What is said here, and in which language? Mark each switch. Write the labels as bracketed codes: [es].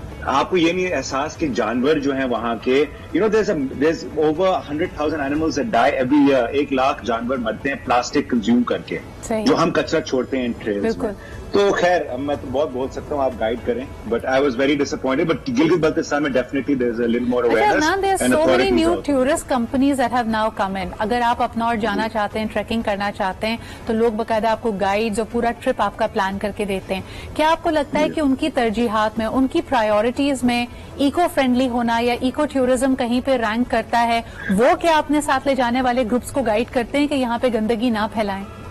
[ur] آپ کو یہ نہیں احساس کہ جانور جو ہیں وہاں کے [en] there's over 100,000 animals that die every year. [ur] 1 lakh جانور مرتے ہیں پلاسٹک کنزیوم کر کے, جو ہم کچرا چھوڑتے ہیں ان ٹریلز میں. تو خیر میں تو بہت بول سکتا ہوں, آپ گائیڈ کریں, [en] But I was very disappointed. But Gilgit Baltistan میں definitely there is a little more awareness and so many new tourist companies that have now come in. [ur] اگر آپ اپنا اور جانا چاہتے ہیں, ٹریکنگ کرنا چاہتے ہیں, تو لوگ باقاعدہ آپ کو گائیڈز اور پورا ٹرپ آپ کا پلان کر کے دیتے ہیں. کیا آپ کو لگتا ہے کہ ان کی ترجیحات میں, ان کی پرائیورٹیز میں ایکو فرینڈلی ہونا یا ایکو ٹورزم کہیں پہ رینک کرتا ہے؟ وہ کیا اپنے ساتھ لے جانے والے گروپس کو گائیڈ کرتے ہیں کہ یہاں پہ گندگی نہ پھیلائیں؟